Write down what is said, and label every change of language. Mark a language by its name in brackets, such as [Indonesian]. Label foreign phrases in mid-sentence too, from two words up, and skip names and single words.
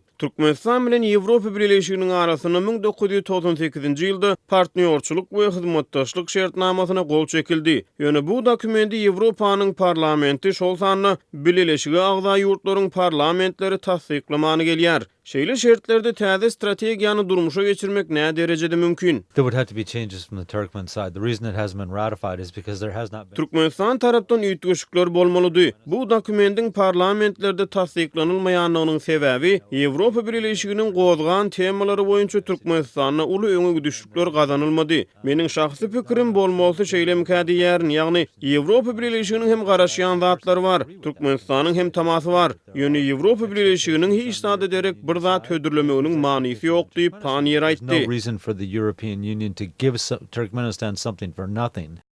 [Turkmen] Türkmenistan bilen Ýewropa Birleşiginiň arasyna 1998-nji ýylda partnerçilik we hyzmatdaşlyk şertnamasyna gol çekildi. Ýöne bu dokumenti Ýewropanyň parlamenti şol sanyna Birleşigi agza ýurtlaryň parlamentleri tasdiklamany gelýär. Şeýle şertlerde täze strategiýany durmuşa geçirmek näme derejede mümkin? [English] There would have to be changes from the Turkmen side. The reason it hasn't been ratified is because there has not been. [Turkmen] Türkmenistan tarapdan ýetişikler bolmalydy. Bu dokumentiň parlamentlerde tasdiklanylmaýanlygynyň sebäbi Ýewropa Birleşiginiň gozgan temalary boýunça Türkmenistana uly öňe gidişikler gazanylmady. Meniň şahsy pikirim bolmasy şeýle mükaddiýär, ýagny Ýewropa Birleşiginiň hem garaşýan zatlary bar, Türkmenistanyň hem tamasy bar. Ýöne Ýewropa Birleşiginiň hiç zat ederek bir zat hödürlemegiň manysy ýok diýip Pannier aýtdy. [English] No reason for the European Union to give Turkmenistan something for nothing.